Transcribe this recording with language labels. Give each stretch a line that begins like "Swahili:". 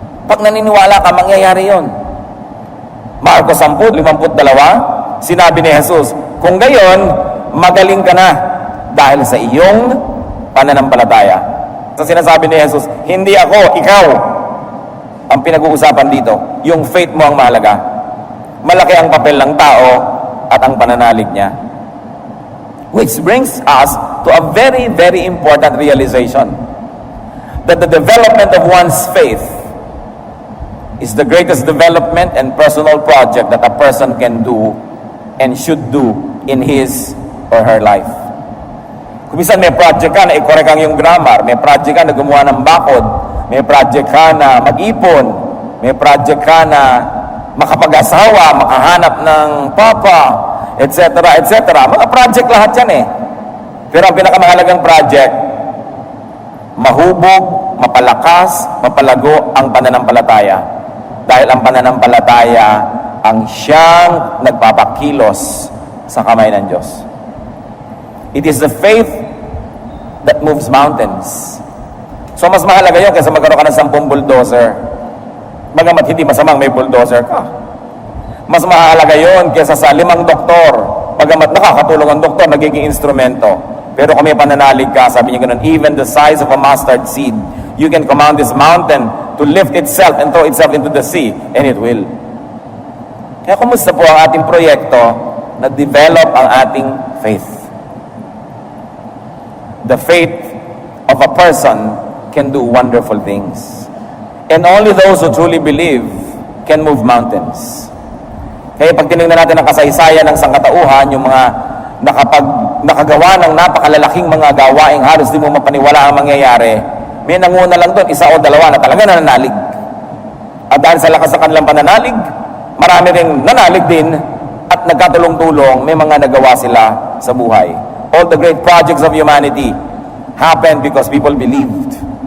Filipino: Pag naniniwala ka, mangyayari yon. Marcos 10:52, sinabi ni Jesus, kung gayon, magaling ka na dahil sa iyong pananampalataya. So sinasabi ni Jesus, hindi ako, ikaw ang pinag-uusapan dito. Yung faith mo ang mahalaga. Malaki ang papel ng tao at ang pananalig niya.
English: Which brings us to a very, very important realization. That the development of one's faith is the greatest development and personal project that a person can do and should do in his or her life.
Filipino: Kung minsan may project ka na i-correct ang yung grammar, may project ka na gumawa ng bakod, may project ka na mag-ipon, may project ka na makapag-asawa, makahanap ng papa, etc., etc. Mga project lahat yan eh. Pero ang pinakamahalagang project, mahubog, mapalakas, mapalago ang pananampalataya. Dahil ang pananampalataya ang siyang nagpapakilos sa kamay ng Diyos.
English: It is the faith that moves mountains.
Filipino: So mas mahalaga yun kaysa magkaroon ka ng 10 bulldozer. Bagamat hindi masamang may bulldozer ka. Mas mahalaga yun kaysa sa 5 doktor. Bagamat nakakatulong ang doktor, nagiging instrumento. Pero kung may pananalig ka, sabi niya ganun,
English: even the size of a mustard seed, you can command this mountain to lift itself and throw itself into the sea, and it will.
Filipino: Kaya kumusta po ang ating proyekto na develop ang ating faith?
English: The faith of a person can do wonderful things. And only those who truly believe can move mountains.
Filipino: Kaya pag tinignan natin ang kasaysayan ng sangkatauhan, yung mga nakagawa ng napakalalaking mga gawaing halos di mo mapaniwala ang mangyayari, may nanguna lang doon, 1 o 2 na talaga nananalig. At dahil sa lakas ng kanilang pananalig, marami rin nanalig din at nagkatulong-tulong, may mga nagawa sila sa buhay.
English: All the great projects of humanity happened because people believed.